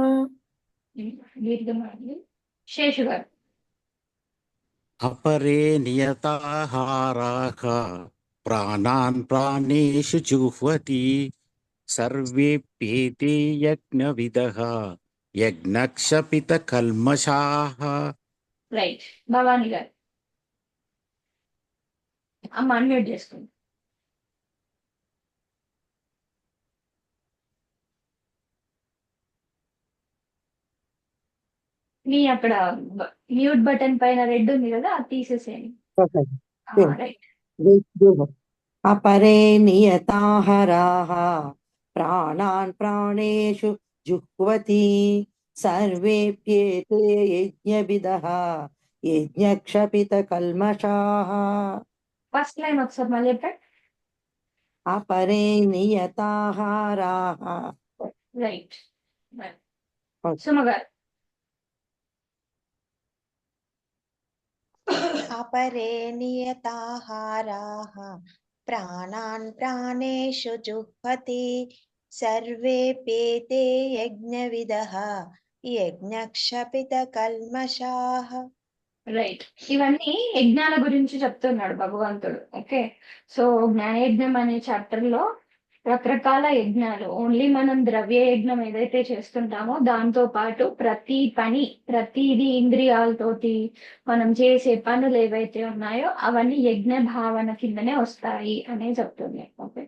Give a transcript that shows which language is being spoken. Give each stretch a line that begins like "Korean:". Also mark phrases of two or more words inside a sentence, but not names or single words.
Telugu: దీర్ఘం శేషు గారు
Sanskrit: अपरे नियताहाराः प्राणान् प्राणेषु जुह्वति सर्वेप्येते यज्ञविदः यज्ञक्षपितकल्मषाः
Telugu: రైట్ భవాని గారు అమ్మ అన్మ్యూట్ చేసుకోండి మీ అక్కడ
English: mute button
Telugu: పైన రెడ్ ఉంది కదా అది తీసేసేయండి రైట్
Sanskrit: अपरे नियताहाराः प्राणान् प्राणेषु जुह्वति सर्वेप्येते यज्ञविदः यज्ञक्षपितकल्मषाः
English: first line
Telugu: ఒకసారి మళ్ళీ చెప్పండి
Sanskrit: अपरे नियताहाराः
Telugu: రైట్ సుమ గారు
Sanskrit: अपरे नियताहाराः प्राणान् प्राणेषु जुह्वति सर्वेऽप्येते यज्ञविदः यज्ञक्षपितकल्मषाः
Telugu: రైట్ ఇవన్నీ యజ్ఞాల గురించి చెప్తున్నాడు భగవంతుడు
English: okay so
Telugu: జ్ఞానయజ్ఞం అనే చాప్టర్ లో రకరకాల యజ్ఞాలు ఓన్లీ మనం ద్రవ్య యజ్ఞం ఏదైతే చేస్తుంటామో దాంతో పాటు ప్రతిది ఇంద్రియాలతోటి మనం చేసే పనులు ఏవైతే ఉన్నాయో అవన్నీ యజ్ఞ భావన కిందనే వస్తాయి అనే చెప్తుంది ఓకే